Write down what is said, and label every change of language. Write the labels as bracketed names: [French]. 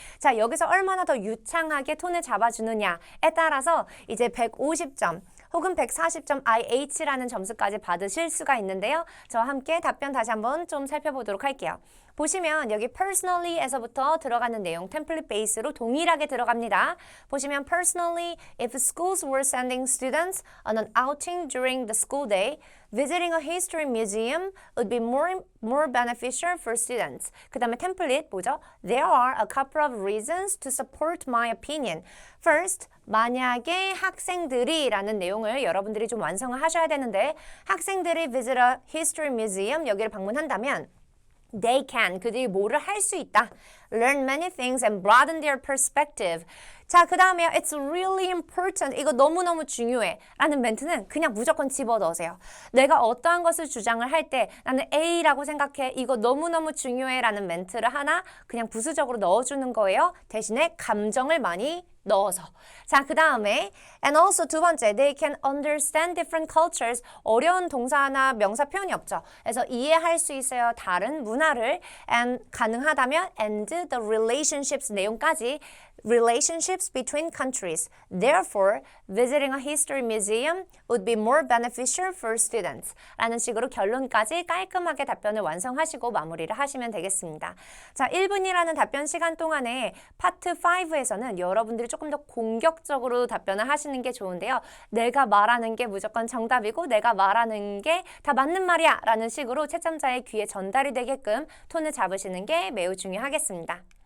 [Korean] 자, 여기서 얼마나 더 유창하게 톤을 잡아주느냐에 따라서 이제 150점 혹은 140점 IH라는 점수까지 받으실 수가 있는데요. 저와 함께 답변 다시 한번 좀 살펴보도록 할게요. 보시면 여기 personally에서부터 들어가는 내용 템플릿 베이스로 동일하게 들어갑니다. 보시면 [English] personally, if schools were sending students on an outing during the school day, visiting a history museum would be more beneficial for students. [Korean] 그 다음에 템플릿 뭐죠? [English] There are a couple of reasons to support my opinion. First, [Korean] 만약에 학생들이 라는 내용을 여러분들이 좀 완성을 하셔야 되는데 학생들이 [English] visit a history museum [Korean] 여기를 방문한다면 [English] They can. [Korean] 그들이 뭐를 할 수 있다. [English] Learn many things and broaden their perspective. [Korean] 자, 그 다음에 [English] It's really important. [Korean] 이거 너무너무 중요해. 라는 멘트는 그냥 무조건 집어넣으세요. 내가 어떠한 것을 주장을 할 때 나는 A라고 생각해. 이거 너무너무 중요해. 라는 멘트를 하나 그냥 부수적으로 넣어주는 거예요. 대신에 감정을 많이 넣어서. 자, 그 다음에 [English] and also [Korean] 두 번째, [English] they can understand different cultures. [Korean] 어려운 동사나 명사 표현이 없죠. 그래서 이해할 수 있어요. 다른 문화를 [English] and [Korean] 가능하다면 [English] and the relationships [Korean] 내용까지 [English] relationships between countries. Therefore, visiting a history museum would be more beneficial for students. [Korean] 라는 식으로 결론까지 깔끔하게 답변을 완성하시고 마무리를 하시면 되겠습니다. 자, 1분이라는 답변 시간 동안에 파트 5에서는 여러분들이 조금 더 공격적으로 답변을 하시는 게 좋은데요. 내가 말하는 게 무조건 정답이고 내가 말하는 게 다 맞는 말이야 라는 식으로 채점자의 귀에 전달이 되게끔 톤을 잡으시는 게 매우 중요하겠습니다.